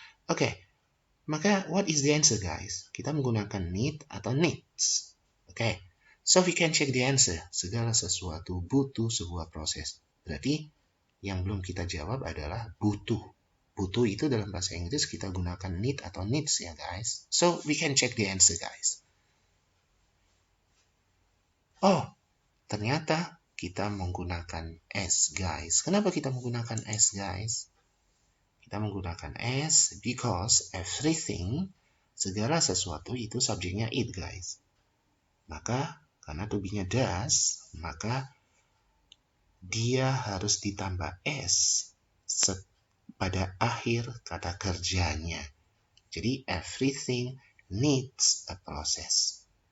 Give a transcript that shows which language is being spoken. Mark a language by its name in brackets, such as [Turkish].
[Indonesian] Oke, maka [English] what is the answer [Indonesian] guys? Kita menggunakan need atau needs. [English] Oke, so we can check the answer. [Indonesian] Segala sesuatu butuh sebuah proses. Berarti yang belum kita jawab adalah butuh. Butuh itu dalam bahasa Inggris kita gunakan need atau needs ya guys. [English] So we can check the answer guys. [Indonesian] Oh, ternyata kita menggunakan S guys. Kenapa kita menggunakan S guys? Kita menggunakan S [English] because everything, [Indonesian] segala sesuatu itu subjeknya it guys. Maka karena to be-nya does, maka dia harus ditambah S pada akhir kata kerjanya. Jadi [English] everything needs a process.